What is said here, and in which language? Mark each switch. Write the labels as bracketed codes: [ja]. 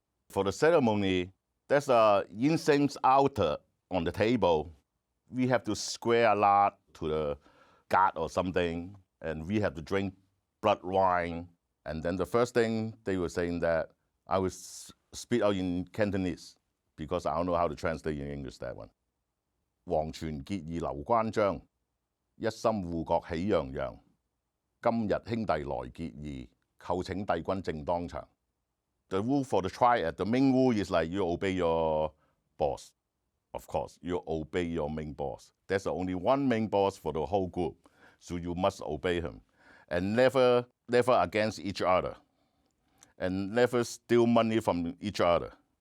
[en] For the ceremony, there's a incense altar on the table. We have to swear a lot to the God or something, and we have to drink blood wine. And then the first thing they were saying that I will speak out in Cantonese because I don't know how to translate in English that one. [yue] 黃泉結義劉關張，一心護國喜洋洋。今日兄弟來結義，叩請帝君正當場。 [en] The rule for the triad, the main rule is like you obey your boss. Of course, you obey your main boss. There's only one main boss for the whole group, so you must obey him. And never against each other. And never steal money from each other.